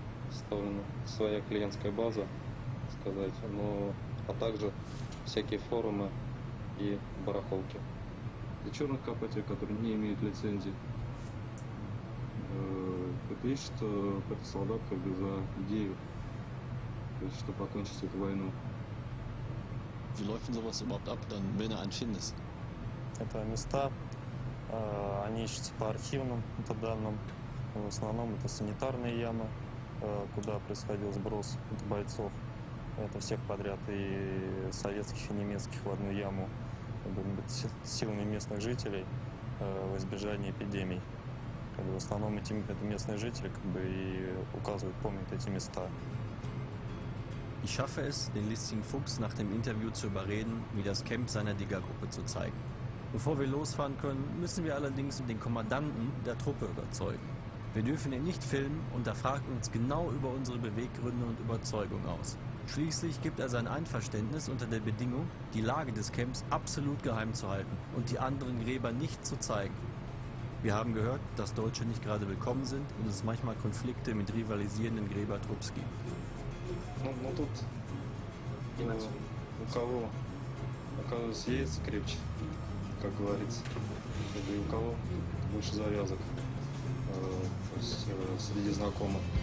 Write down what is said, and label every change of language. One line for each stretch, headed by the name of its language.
Russian: Составлена своя клиентская база, сказать, а также всякие форумы и барахолки. Для черных копателей, которые не имеют лицензии, это ищет какой-то солдат как бы за идею, чтобы покончить эту войну.
German: Wie läuft denn sowas überhaupt ab, dann, wenn du einen findest?
Russian: Это места, они ищутся по архивным данным. В основном это санитарные ямы, куда происходил сброс бойцов. Это всех подряд, и советских, и немецких в одну яму, силами местных жителей в избежание эпидемий. В основном это местные жители и указывают, помнят эти места.
German: Ich schaffe es, den listigen Fuchs nach dem Interview zu überreden, mir das Camp seiner Diggergruppe zu zeigen. Bevor wir losfahren können, müssen wir allerdings den Kommandanten der Truppe überzeugen. Wir dürfen ihn nicht filmen und er fragt uns genau über unsere Beweggründe und Überzeugung aus. Schließlich gibt er sein Einverständnis unter der Bedingung, die Lage des Camps absolut geheim zu halten und die anderen Gräber nicht zu zeigen. Wir haben gehört, dass Deutsche nicht gerade willkommen sind und es manchmal Konflikte mit rivalisierenden Gräbertrupps gibt.
Russian: Тут у кого оказывается яйца крепче, как говорится, и у кого больше завязок среди знакомых.